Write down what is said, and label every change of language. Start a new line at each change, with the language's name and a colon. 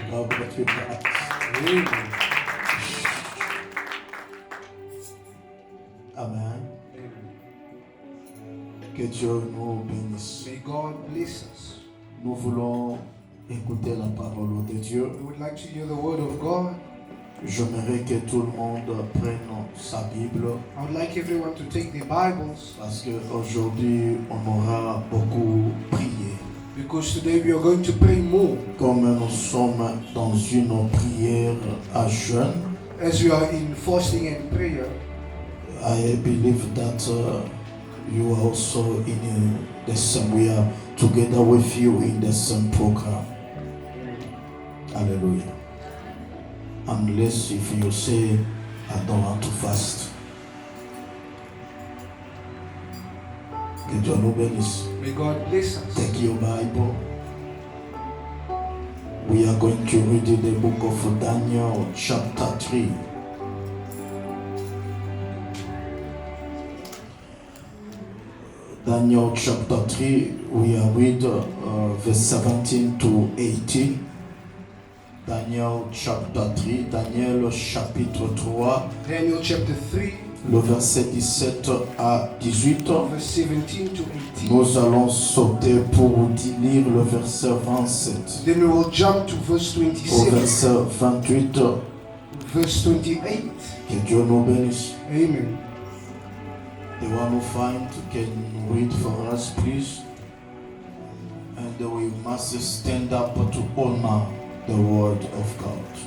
English: God bless you, guys. Amen. Amen.
French: Que Dieu nous bénisse.
English: May God bless us.
French: Nous voulons écouter la parole de Dieu.
English: We would like to hear the word of God.
French: J'aimerais que tout le monde prenne sa Bible
English: I would like everyone to take their Bibles
French: parce qu'aujourd'hui on aura beaucoup prié.
English: because today we are going to pray more.
French: Comme nous sommes dans une prière à jeûne,
English: As we are in fasting and prayer, I believe that you are also in the same. We are together with you in the same program. Hallelujah. Unless if you say, I don't want to fast.
French: Que Dieu nous bénisse.
English: may God bless us. Take your Bible. We are going to read the book of Daniel chapter 3. Daniel chapter 3, we are read verse 17 to 18. Daniel chapter 3,
French: Daniel chapitre 3,
English: Daniel chapter 3,
French: le verset 17 à 18.
English: verse 17 to 18.
French: Nous allons sauter pour lire le verset 27
English: Then we will jump to verse
French: au
English: 27,
French: verset 28.
English: verse 28.
French: Que Dieu nous bénisse.
English: Amen. The one who find can read for us, please. And we must stand up to honor the word of God.